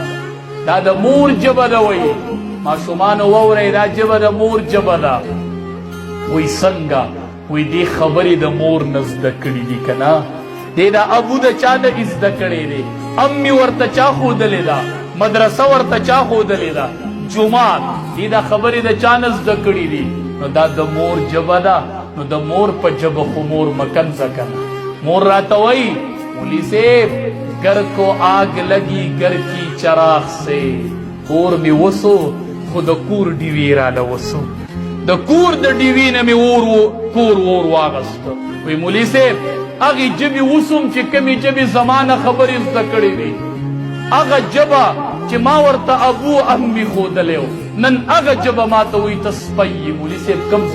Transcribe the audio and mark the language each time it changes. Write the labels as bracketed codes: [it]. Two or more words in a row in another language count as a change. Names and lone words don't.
[ps] ده دا د مور ژبه ده وایي ماشومانو واورئ دا ژبه د مور ژبه ده وی څنګه وی دې خبرې د مور نه زده کړي دي که نه دې دا ابو د چا نه زده کړی دی امي ورته چا ښودلې ده مدرسه ورته چا ښودلې ده جومات دې دا خبرې د چا نه زده کړي دي نو دا د مور ژبه ده نو د مور په ژبه خو مور مکنځه که نه مور راته وایي مولوي صاحب [ur] گر کو آگ لگی گر کی چراغ سے [ps] کور می وسو خو د کور ډیوې راله وسو د کور د ډیوې نه مې کور اور واغسته وی مولوي صاحب هغې ژبې وسوم چې کومې ژبې زما نه خبرې زده کړې وي هغه ژبه چې ما ورته ابو امي ښودلی و نن هغه ژبه ما ته وایي ته سپی یې مولوي صاحب کوم ځای